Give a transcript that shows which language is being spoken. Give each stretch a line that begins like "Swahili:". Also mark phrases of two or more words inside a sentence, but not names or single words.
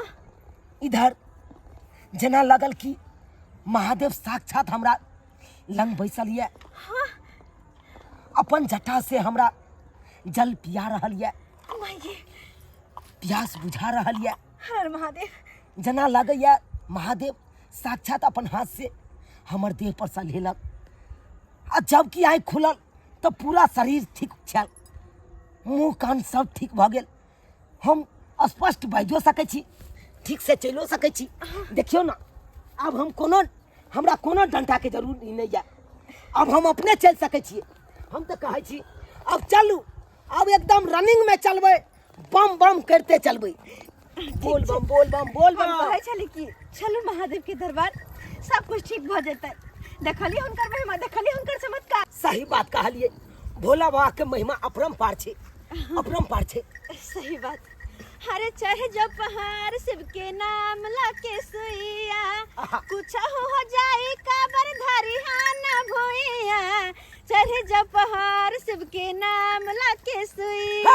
Maithili: इधर जना लगल कि महादेव साक्षात हमरा लंग बैसल ये। हाँ अपन जटा से हमरा जल पिया रहल ये, माये प्यास बुझा रहल ये। हर महादेव। जना लगैया महादेव साक्षात अपन हाथ से हमर देह पर सा लेलक। आ जब कि आँखि खुलल तो पूरा शरीर ठीक छल, मुँह कान सब ठीक भ गेल। हम स्पष्ट बाजो सकै छी, ठीक से चलो सकै छी। देखियो ना अब हम हमरा कोनो डंटा के जरूरत नहीं है। अब हम अपने चल सकै छी। हम तो कहै छी अब चलू, अब एकदम रनिंग में चलबै, बम बम करते चलबै। बोल बम बोल बम बोल बम। हम कहै छली कि चलू महादेव के दरबार, सब कुछ ठीक भ जेतै। देखलिए हुनकर महिमा, देखलिए हुनकर चमत्कार। सही बात कहलिए, भोला बाबा के महिमा अपरंपार छे, अपरंपार छे। सही बात। हरे चढ़ जब पहाड़ शिव के नाम लाके सुइया, कुछ हो जाए काबर धारी हाँ न भूइया। चढ़ जब पहाड़ शिव के नाम लाके सुइया।